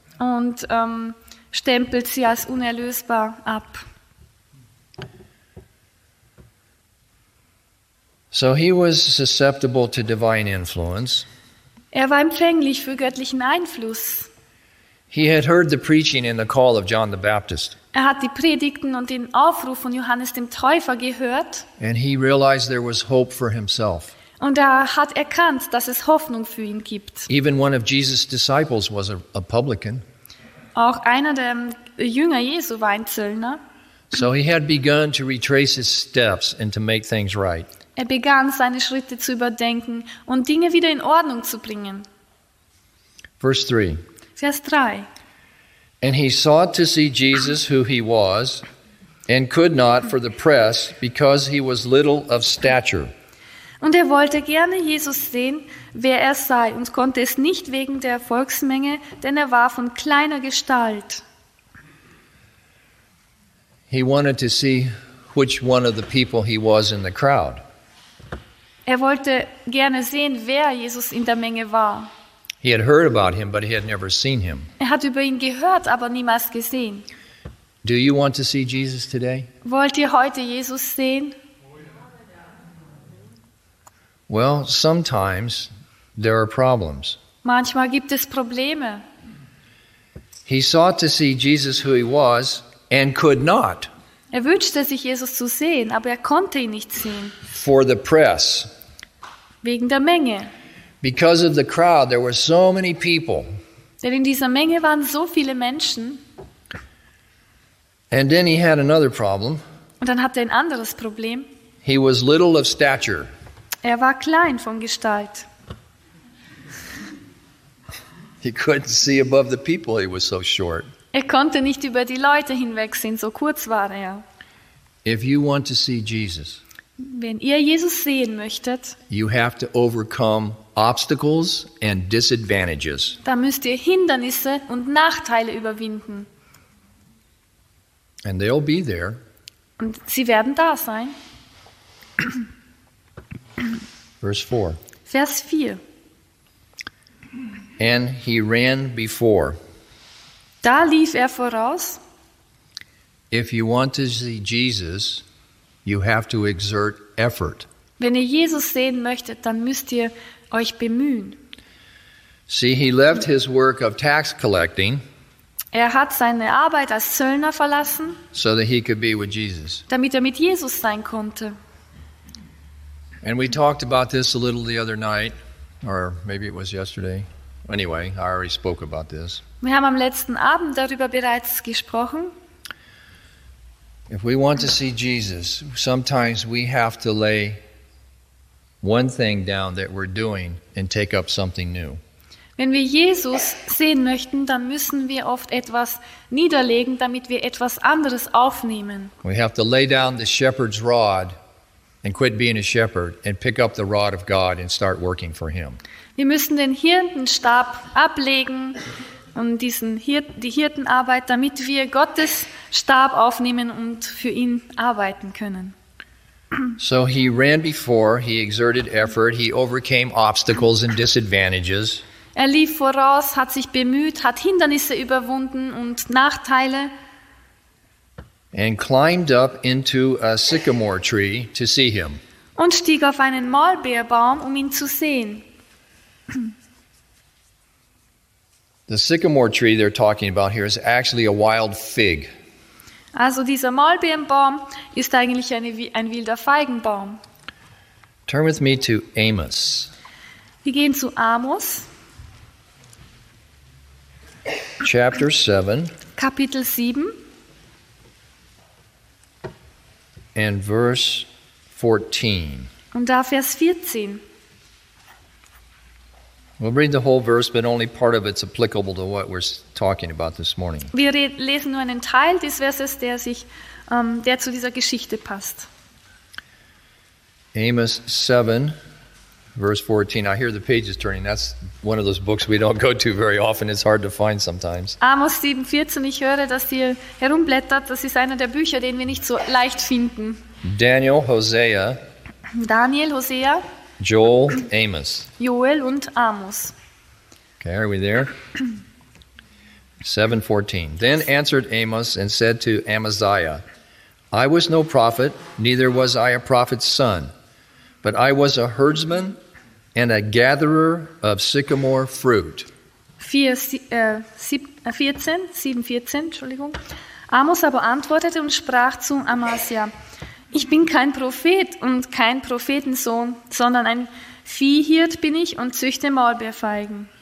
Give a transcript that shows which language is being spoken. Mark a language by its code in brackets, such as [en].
[de] Und stempelt sie als unerlösbar ab. [en] So he was susceptible to divine influence. [de] Er war empfänglich für göttlichen Einfluss. [en] He had heard the preaching and the call of John the Baptist. [de] Er hat die Predigten und den Aufruf von Johannes dem Täufer gehört. [en] And he realized there was hope for himself. [de] Und er hat erkannt, dass es Hoffnung für ihn gibt. [en] Even one of Jesus' disciples was a publican. [de] Auch einer der Jünger Jesu war ein Zöllner. [en] So he had begun to retrace his steps and to make things right. [de] Er begann, seine Schritte zu überdenken und Dinge wieder in Ordnung zu bringen. Vers 3. [en] And he sought to see Jesus, who he was, and could not for the press, because he was little of stature. [de] Und er wollte gerne Jesus sehen, wer er sei, und konnte es nicht wegen der Volksmenge, denn er war von kleiner Gestalt. [en] He wanted to see which one of the people he was in the crowd. [de] Er wollte gerne sehen, wer Jesus in der Menge war. [en] He had heard about him, but he had never seen him. [de] Er hat über ihn gehört, aber niemals gesehen. [en] Do you want to see Jesus today? [de] Wollt ihr heute Jesus sehen? [en] Well, sometimes there are problems. [de] Manchmal gibt es Probleme. [en] He sought to see Jesus, who he was, and could not. [de] Er wünschte sich, Jesus zu sehen, aber er konnte ihn nicht sehen. [en] For the press. [de] Wegen der Menge. [en] Because of the crowd, there were so many people. [de] Denn in dieser Menge waren so viele Menschen. [en] And then he had another problem. [de] Und dann hatte er ein anderes Problem. [en] He was little of stature. [de] Er war klein von Gestalt. [en] He couldn't see above the people, he was so short. [de] Er konnte nicht über die Leute hinwegsehen, so kurz war er. [en] If you want to see Jesus, [de] wenn ihr Jesus sehen möchtet, [en] you have to overcome obstacles and disadvantages. [de] Da müsst ihr Hindernisse und Nachteile überwinden. [en] And they'll be there. [de] Und sie werden da sein. Vers 4. [en] And he ran before. [de] Da lief er voraus. [en] If you want to see Jesus, you have to exert effort. [de] Wenn ihr Jesus sehen möchtet, dann müsst ihr euch bemühen. [en] See, he left his work of tax collecting. [de] Er hat seine Arbeit als Zöllner verlassen. [en] So that he could be with Jesus. [de] Damit er mit Jesus sein konnte. [en] And we talked about this a little the other night, or maybe it was yesterday. Anyway, I already spoke about this. [de] Wir haben am letzten Abend darüber bereits gesprochen. [en] If we want to see Jesus, sometimes we have to lay one thing down that we're doing and take up something new. [de] Wenn wir Jesus sehen möchten, dann müssen wir oft etwas niederlegen, damit wir etwas anderes aufnehmen. [en] We have to lay down the shepherd's rod and quit being a shepherd and pick up the rod of God and start working for him. [de] Wir müssen den Hirtenstab ablegen und diesen die Hirtenarbeit, damit wir Gottes Stab aufnehmen und für ihn arbeiten können. [en] So he ran before, he exerted effort, he overcame obstacles and disadvantages. [de] Er lief voraus, hat sich bemüht, hat Hindernisse überwunden und Nachteile. [en] And climbed up into a sycamore tree to see him. [de] Und stieg auf einen Maulbeerbaum, um ihn zu sehen. [en] The sycamore tree they're talking about here is actually a wild fig. [de] Also dieser Maulbeerbaum ist eigentlich ein wilder Feigenbaum. [en] Turn with me to Amos. [de] Wir gehen zu Amos. [en] Chapter 7. [de] Kapitel 7. [en] And verse 14. [de] Und da Vers 14. [en] We'll read the whole verse, but only part of it's applicable to what we're talking about this morning. [de] Wir lesen nur einen Teil des Verses, der sich, der zu dieser Geschichte passt. [en] Amos 7, verse 14. I hear the pages turning. That's one of those books we don't go to very often. It's hard to find sometimes. [de] Amos 7, 14. Ich höre, dass ihr herumblättert. Das ist einer der Bücher, den wir nicht so leicht finden. Daniel, Hosea. Daniel, Hosea. Joel, Amos. Joel und Amos. [en] Okay, are we there? 7:14. Then answered Amos and said to Amaziah, I was no prophet, neither was I a prophet's son, but I was a herdsman and a gatherer of sycamore fruit. [de] 7:14, Entschuldigung. Amos aber antwortete und sprach zu Amaziah, ich bin kein Prophet und kein Prophetensohn, sondern ein Viehhirt bin ich und züchte Maulbeerfeigen.